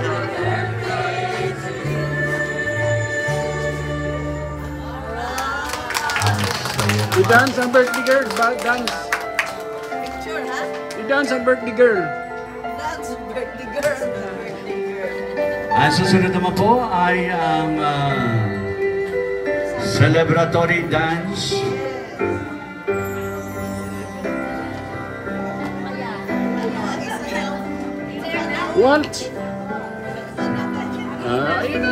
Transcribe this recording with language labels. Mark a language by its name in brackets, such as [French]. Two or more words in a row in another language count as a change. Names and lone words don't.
[Filipino] I-dance ang [English] birthday girl, [Filipino] dance. Picture, ha? I-dance ang [English] birthday girl. That's birthday girl. Birthday girl. [Filipino] Ang susunod naman po ay ang [English] celebratory dance. What? [Filipino] Ayun na.